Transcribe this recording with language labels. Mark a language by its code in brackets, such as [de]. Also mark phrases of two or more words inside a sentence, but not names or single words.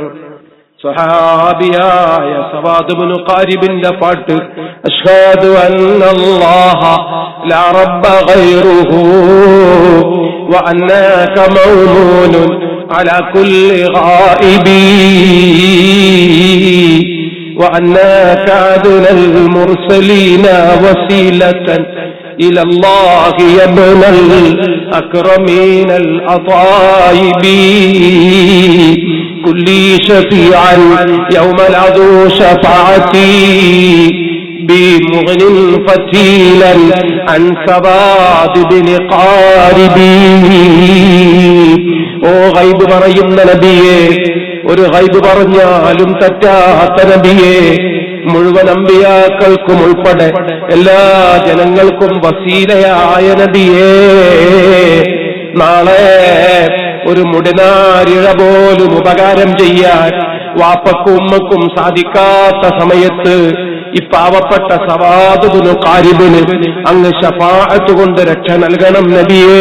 [ml] സ്വഹാബിയായ സവാദ് ഇബ്നു ഖാരിബിന്റെ പാട്ട് [ar] أشهد أن الله لا رب غيره وأنك مأمون على كل غائب وأنك أدنى المرسلين وسيلة إلى الله يا ابن الأكرمين الأطايب كل شفيعا يوم العدو شفاعتي بمغن فتيلا عن سواد بن قاربي. [ml] ഓ ഗൈബ് പറയുന്ന നബിയേ, ഒരു ഗൈബ് പറഞ്ഞാലും തെറ്റാത്ത നബിയേ, മുഴുവൻ അമ്പിയാക്കൾക്കും ഉൾപ്പെടെ എല്ലാ ജനങ്ങൾക്കും വസീലയായ നബിയേ, നാളെ ഒരു മുടിനാരിഴ പോലും ഉപകാരം ചെയ്യാൻ വാപ്പക്കും ഉമ്മക്കും സാധിക്കാത്ത സമയത്ത് ഈ പാവപ്പെട്ട സവാദ് ഇബ്നു ഖാരിബിന് അങ്ങ് ശഫാഅത്ത് കൊണ്ട് രക്ഷ നൽകണം നബിയേ.